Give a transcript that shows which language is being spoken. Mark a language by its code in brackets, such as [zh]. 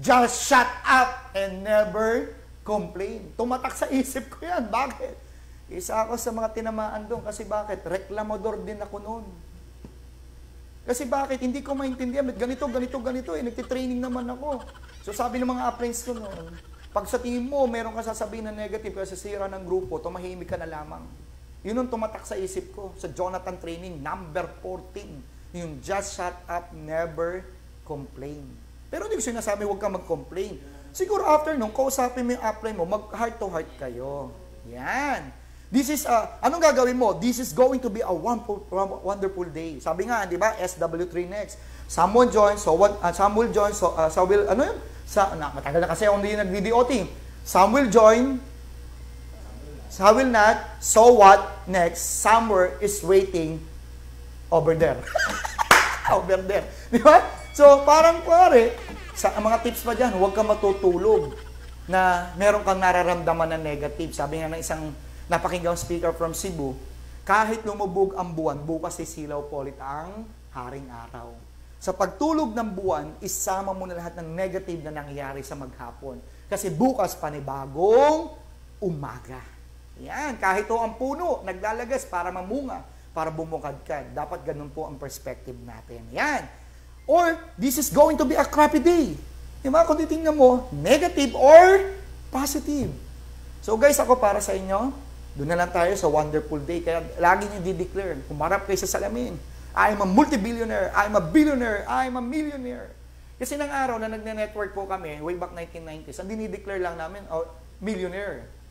[en] Just shut up and never complain. [tl] Tumatak sa isip ko yan. Bakit? Isa ako sa mga tinamaan doon. Kasi bakit? Reklamador din ako noon. Kasi bakit? Hindi ko maintindihan. Ganito eh. Nagtitraining naman ako. So sabi ng mga appraise ko noon, pag sa tingin mo, meron ka sasabihin na negative kasi sira ng grupo, tumahimik ka na lamang. Yun ang tumatak sa isip ko sa Jonathan Training, number 14. Yung [en] just shut up, never complain. [tl] Pero hindi ko sinasabi huwag kang mag-complain. Siguro after nung kausapin mo yung upline mo, mag- [en] heart to heart [tl] kayo. Yan. [en] This is, [tl] anong gagawin mo? [en] This is going to be a wonderful day. [tl] Sabi nga, di ba, SW3 next. [en] Someone joins, Samuel joins, [tl] Samuel, ano yun? Matagal na kasi ako hindi nag-DDOT. [en] Some will join, some will not, so what? Next, somewhere is waiting over there. Over there. [tl] Di ba? So, parang pare, sa mga tips pa dyan, huwag kang matutulog na meron kang nararamdaman na negative. Sabi nga ng isang napakinggang speaker from Cebu, kahit lumubog ang buwan, bukas sisilaw po ulit ang haring araw. Sa pagtulog ng buwan, isama mo na lahat ng negative na nangyayari sa maghapon. Kasi bukas panibagong umaga. Yan, kahit o ang puno, naglalagas para mamunga, para bumukadkad. Dapat ganun po ang perspective natin. Yan. [en] Or, this is going to be a crappy day. [tl] Diba? Kung titingnan mo, negative or positive. So guys, ako para sa inyo, doon na lang tayo sa wonderful day. Kaya lagi niyo di-declare, kumarap kayo sa salamin, [en] I am a multi-billionaire, I am a billionaire, I am a millionaire. [tl] Kasi nang araw na nagne-network po kami, way back 1990s, ang dinideclare lang namin, millionaire.